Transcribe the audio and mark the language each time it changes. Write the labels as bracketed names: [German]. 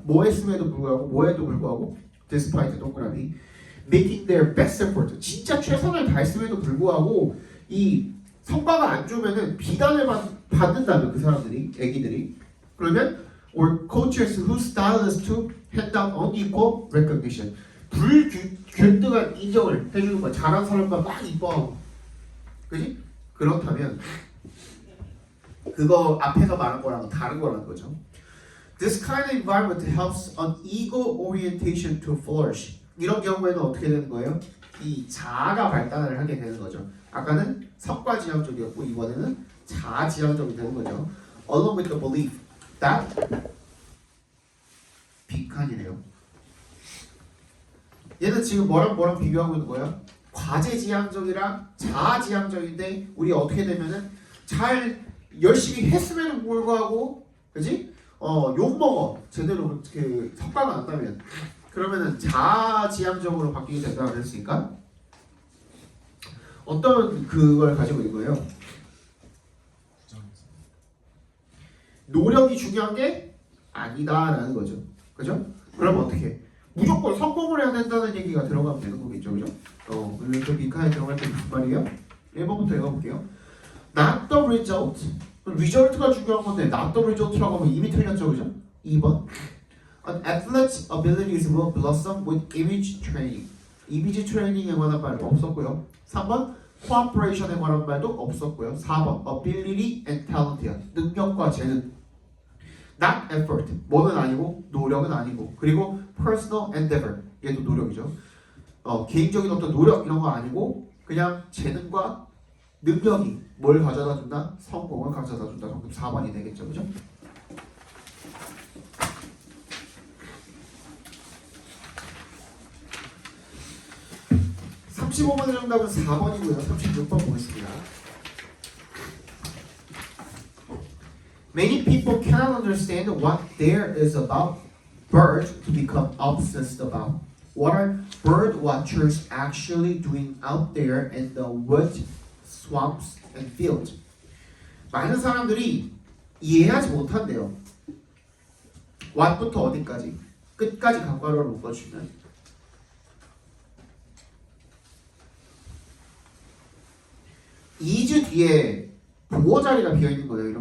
[Korean] 뭐 했음에도 불구하고 [English] despite [Korean] 동그라미 [English] making their best effort, [Korean] 진짜 최선을 다했음에도 불구하고 이 성과가 안 좋으면은 비난을 받는다면 그 사람들이, 애기들이, 그러면 [English] or coaches whose style is to hand down unequal recognition, [Korean] 불균등한 인정을 해주는 거야. 잘한 사람만 막 이뻐하고, 그지? 그렇다면 그거 앞에서 말한 거랑 다른 거라는 거죠. [English] This kind of environment helps an ego orientation to flourish. [Korean] 이런 경우에는 어떻게 되는 거예요? 이 자아가 발달을 하게 되는 거죠. 아까는 성과지향적이었고 이번에는 자아지향적이 되는 거죠. [English] Along with the belief that [Korean] 빈칸이네요. 얘는 지금 뭐랑 비교하고 있는 거예요? 과제지향적이랑 자아지향적인데 우리 어떻게 되면은 잘 열심히 했음에도 불구하고, 그지? 욕 먹어. 제대로 그 성과가 안 나면 그러면은 자아지향적으로 바뀌게 된다고 그랬으니까 어떤 그걸 가지고 있는 거예요? 노력이 중요한 게 아니다라는 거죠. 그죠? 그럼 어떻게? 무조건 성공을 해야 된다는 얘기가 들어가면 되는 거겠죠. 그죠? 그러면 그 빈칸에 들어갈 때 무슨 말이에요? 1번부터 읽어볼게요. [English] Not the result. [Korean] 리절트가 중요한 건데 [English] not the result [Korean] 라고 하면 이미 틀렸죠. 그죠? 2번. [English] An athlete's abilities will blossom with image training. [Korean] 이미지 트레이닝에 관한 말도 없었고요. 3번. cooperation에 관한 말도 없었고요. 4번. [English] ability and talent이야. [Korean] 능력과 재능. [English] Not effort. [Korean] 뭐는 아니고 노력은 아니고. 그리고 [English] personal endeavor. [Korean] 얘도 노력이죠. 개인적인 어떤 노력 이런 거 아니고 그냥 재능과 능력이 뭘 가져다 준다? 성공을 가져다 준다. 정답 4번이 되겠죠. 그죠? (35번의) 정답은 4번이고요. 36번 보겠습니다. [English] Many people cannot understand what there is about birds to become obsessed about. What are bird watchers actually doing out there in the woods, swamps, and fields? [Korean] 많은 사람들이 이해하지 못한대요. what부터 어디까지? 끝까지 강괄호를 묶어주면 2주 뒤에 보호 자리가 비어있는 거예요.